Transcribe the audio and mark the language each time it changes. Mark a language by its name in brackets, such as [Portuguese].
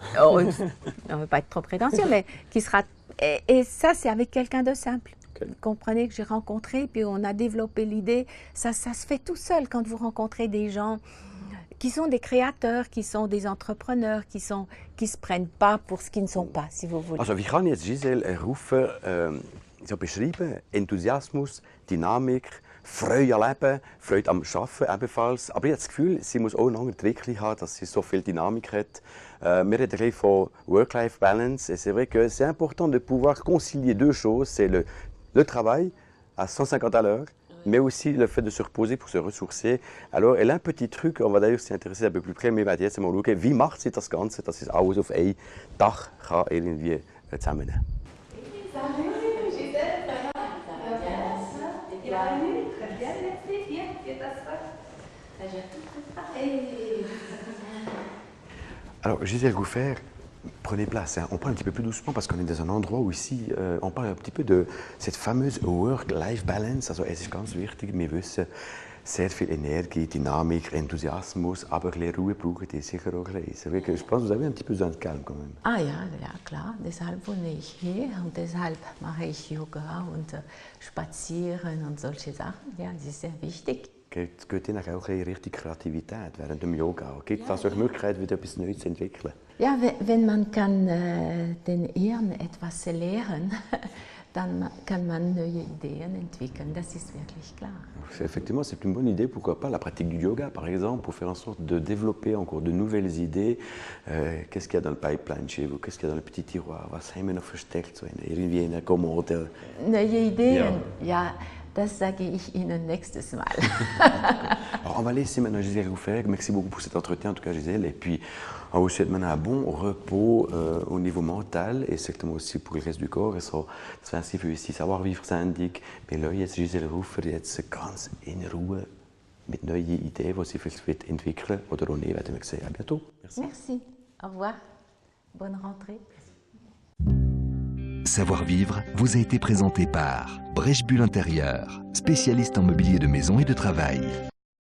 [French] On ne veut pas être trop prétentieux, mais qui sera. Et ça, c'est avec quelqu'un de simple. Vous comprenez que j'ai rencontré, puis on a développé l'idée. Ça se fait tout seul quand vous rencontrez des gens qui sont des créateurs, qui sont des entrepreneurs, qui se prennent pas pour ce qu'ils ne sont pas, si vous voulez. [German] Also, wie kann jetzt Gisèle Ruffert so beschreiben? Enthusiasmus, Dynamik, Freude am Leben, Freude am Arbeiten ebenfalls. Aber ich habe das Gefühl, sie muss auch eine andere Entwicklung haben, dass sie so viel Dynamik hat. Wir reden gleich von Work-Life-Balance. [French] Et c'est vrai que c'est important de pouvoir concilier 2 choses. C'est le travail à 150 à l'heure, mais aussi le fait de se reposer pour se ressourcer. Alors, elle a un petit truc, on va d'ailleurs s'y intéresser un peu plus près, mais [German] wir werden jetzt mal schauen, wie macht sie das Ganze, dass sie alles auf ein Dach kann irgendwie zusammennehmen. [French] Alors, Gisèle Ruffert, prenez place. Hein. On parle un petit peu plus doucement parce qu'on est dans un endroit où ici, on parle un petit peu de cette fameuse Work-Life-Balance. [German] Also, es ist ganz wichtig, wir wissen, sehr viel Energie, Dynamik, Enthusiasmus, aber ein bisschen Ruhe brauchen die sicher auch ein bisschen. [French] Je pense que vous avez un petit peu besoin de calme quand même. [German] Ah ja, ja klar, deshalb wohne ich hier und deshalb mache ich Yoga und Spazieren und solche Sachen. Ja, das ist sehr wichtig. Geht Ihnen auch in Richtung Kreativität während dem Yoga? Gibt es also die Möglichkeit, wieder etwas Neues zu entwickeln? Ja, wenn man kann, den Hirn etwas lehren, dann kann man neue Ideen entwickeln, das ist wirklich klar. [French] Effectivement, c'est une bonne idée, pourquoi pas la pratique du yoga par exemple, pour faire en sorte de développer encore de nouvelles idées. Qu'est-ce qu'il y a dans le pipeline chez vous? Qu'est-ce qu'il y a dans le petit tiroir? [German] Was haben wir noch versteckt, so irgendwie in der Kommode? Neue Ideen, ja, das sage ich Ihnen nächstes Mal. [French] Alors, on va laisser maintenant Gisèle Rouffert. Merci beaucoup pour cet entretien, en tout cas Gisèle. Et puis, on vous souhaite maintenant un bon repos au niveau mental et certainement aussi pour le reste du corps. [German] So, das wäre sie für uns die Savoir-vivre-Sendung. Wir lassen jetzt Gisèle Rouffert jetzt ganz in Ruhe mit neuen Ideen, die sie vielleicht entwickeln oder auch nicht, werden wir sehen. [French] À bientôt. Merci. Merci, au revoir, bonne rentrée. Savoir-vivre vous a été présenté par Brèche Bulle Intérieure, spécialiste en mobilier de maison et de travail.